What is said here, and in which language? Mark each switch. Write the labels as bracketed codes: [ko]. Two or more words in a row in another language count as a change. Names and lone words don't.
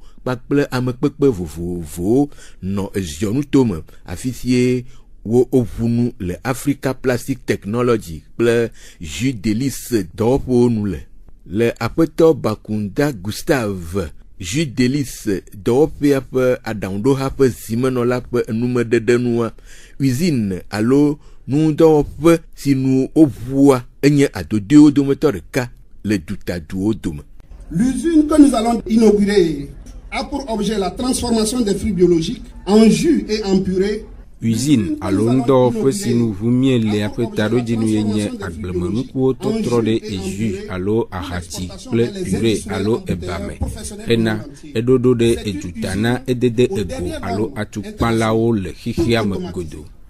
[ee] kpakple amekpekpe vovovowo nɔ eziɔnutome afi sie wo ʋunu le Africa Plastic Technology kple Judelis dɔwɔƒewo nu le aƒetɔ Bakunda Gustave Judelis dɔwɔƒea ƒe aɖaŋuɖoha ƒe zimenɔla ƒe enumeɖeɖenua usine alo nudɔwɔƒe si nu woʋua enye adodoewo dometɔ ɖeka le dutaduwo dome. [fr] L'usine que nous allons inaugurer a pour objet la transformation des fruits biologiques en jus et en purée. [ee] Usine alo ŋdɔwɔƒe si nu ʋu mie le aƒe taɖodzinu ye nye agblemenukuwo tɔtrɔ ɖe jus alo ahati kple purée alo ebame hena eɖoɖo ɖe eduta na edede ego alo atukpalawo le xixia me godo.